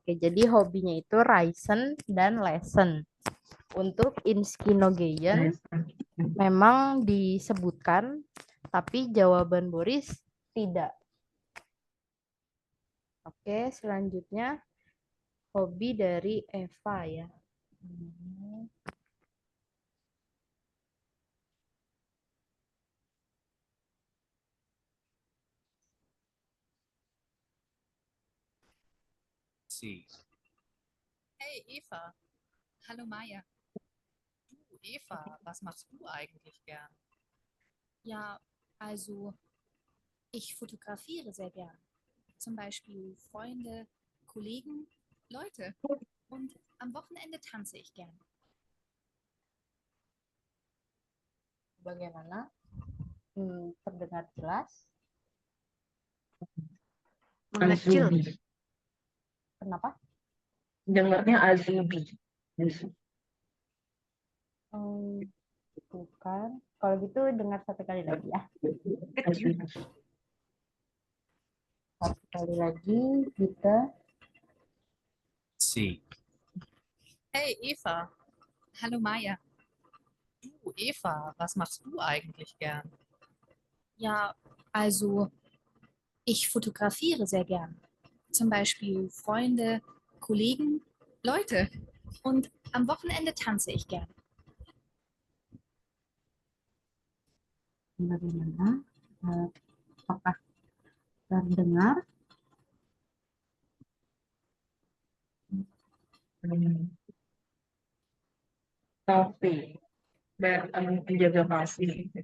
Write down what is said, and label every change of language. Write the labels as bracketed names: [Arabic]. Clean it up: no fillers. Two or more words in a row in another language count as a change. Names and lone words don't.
[Indonesian] Oke, jadi hobinya itu Reisen dan Lesen. Untuk Inskinogeien memang disebutkan, tapi jawaban Boris tidak. Oke, selanjutnya hobi dari Eva ya. [German] Sie. Hey Eva. Hallo Maya. Du Eva, was machst du eigentlich gern? Ja, also ich fotografiere sehr gern. Zum Beispiel Freunde, Kollegen, Leute. Und am Wochenende tanze ich gern. [Indonesian] Bagaimana? Terdengar jelas? Mengecil. Azubi. Kenapa? Dengarnya Azubi. Bukan. Kalau gitu dengar satu kali lagi ya. Azubi. Satu kali lagi kita. [German] Sie. Hey Eva. Hallo Maya. Du Eva, was machst du eigentlich gern? Ja, also ich fotografiere sehr gern. Zum Beispiel Freunde, Kollegen, Leute. Und am Wochenende tanze ich gern. [Indonesian] Bagaimana? Apakah terdengar? Tapi menjaga pasti.